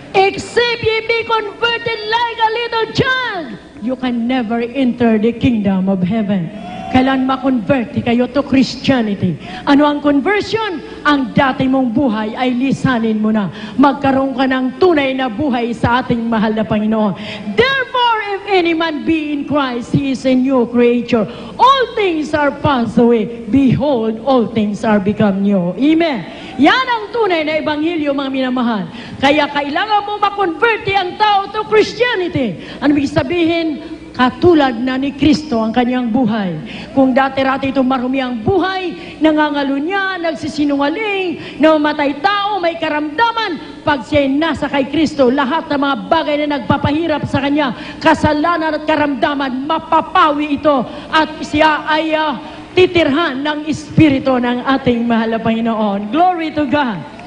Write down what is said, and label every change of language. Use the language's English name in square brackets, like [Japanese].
[English] Except ye be converted like a little child, you can never enter the kingdom of heaven. [Filipino] Kailan ma-convert kayo [English] to Christianity? [Filipino] Ano ang conversion? Ang dati mong buhay ay lisanin mo na. Magkaroon ka ng tunay na buhay sa ating mahal na Panginoon. [English] Therefore, if any man be in Christ, he is a new creature. All things are passed away. Behold, all things are become new. Amen. [Filipino] Yan ang tunay na Ebanghelyo, mga minamahal. Kaya kailangan mo ma-convert ang tao [English] to Christianity. [Filipino] Ano ibig sabihin? Katulad na ni Kristo ang kanyang buhay. Kung dati-rati itong marumi ang buhay, nangangalunya, nagsisinungaling, namatay tao, may karamdaman, pag siya'y nasa kay Kristo, lahat ng mga bagay na nagpapahirap sa kanya, kasalanan at karamdaman, mapapawi ito at siya ay titirhan ng Espiritu ng ating mahal na Panginoon. [English] Glory to God.